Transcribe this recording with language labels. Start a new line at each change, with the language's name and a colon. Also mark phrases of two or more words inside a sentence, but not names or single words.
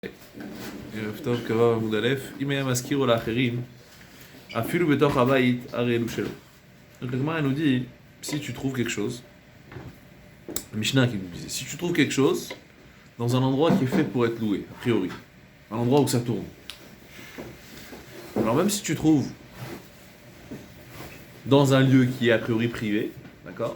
Hebrew: ערב טוב, קבע עמוד א', אם היה מזכיר לאחרים, אפילו בתוך הבית, הרי אלו שלו.
French: Donc la Gemara nous dit, si tu trouves quelque chose, le Mishnah qui nous disait, si tu trouves quelque chose dans un endroit qui est fait pour être loué, a priori, un endroit où ça tourne. Alors même si tu trouves dans un lieu qui est a priori privé, d'accord?